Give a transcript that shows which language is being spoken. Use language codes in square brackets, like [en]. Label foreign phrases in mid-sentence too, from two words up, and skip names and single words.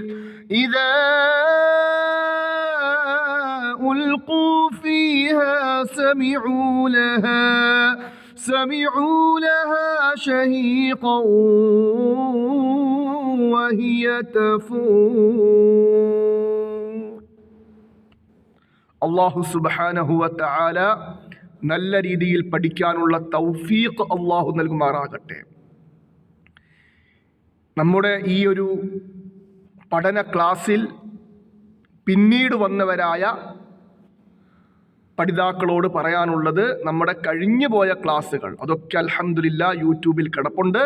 [ar] إذا ألقوا فيها سمعوا لها شهيقا وهي تفور. الله سبحانه وتعالى [ml] നല്ല രീതിയിൽ പഠിക്കാനുള്ള തൗഫീഖ് അള്ളാഹു നൽകുമാറാകട്ടെ. നമ്മുടെ ഈ ഒരു പഠന ക്ലാസ്സിൽ പിന്നീട് വന്നവരായ പഠിതാക്കളോട് പറയാനുള്ളത്, നമ്മുടെ കഴിഞ്ഞു പോയ ക്ലാസ്സുകൾ അതൊക്കെ അൽഹംദുലില്ലാ യൂട്യൂബിൽ കിടപ്പുണ്ട്.